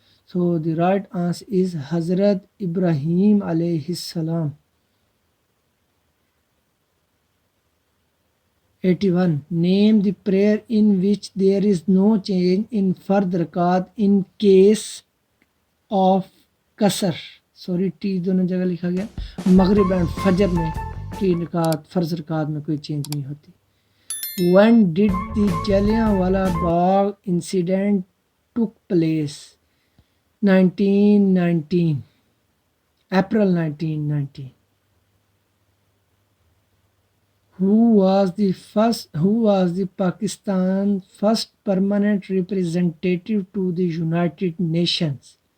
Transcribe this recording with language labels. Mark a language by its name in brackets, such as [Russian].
[English] So the right answer is Hazrat Ibrahim alayhi salam. 81. Name the prayer in which there is no change in fard rakat in case of कसर. [Hindi] Sorry T दोनों जगह लिखा गया. मगरिब and फजर में T रकात फर्ज रकात में कोई चेंज नहीं होती. [English] When did the Jallianwala Bagh incident took place? 1919. April 1919. Who was the Pakistan first permanent representative to the United Nations?